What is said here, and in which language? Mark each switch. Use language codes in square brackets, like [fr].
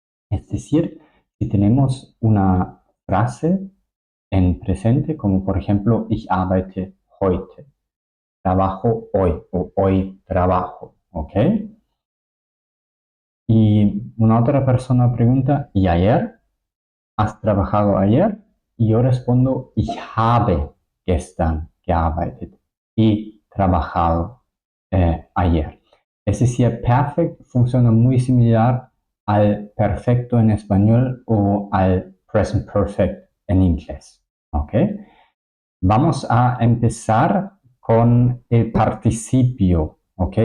[es] Es decir, si tenemos una frase en presente, como por ejemplo, [de] ich arbeite heute, [es] trabajo hoy o hoy trabajo, ¿ok? Y una otra persona pregunta, ¿y ayer? ¿Has trabajado ayer? Y yo respondo, [de] ich habe gestern gearbeitet. [es] Y trabajado ayer. Es decir, perfect funciona muy similar al perfecto en español o al present perfect en inglés. ¿Ok? Vamos a empezar con el participio, ¿ok?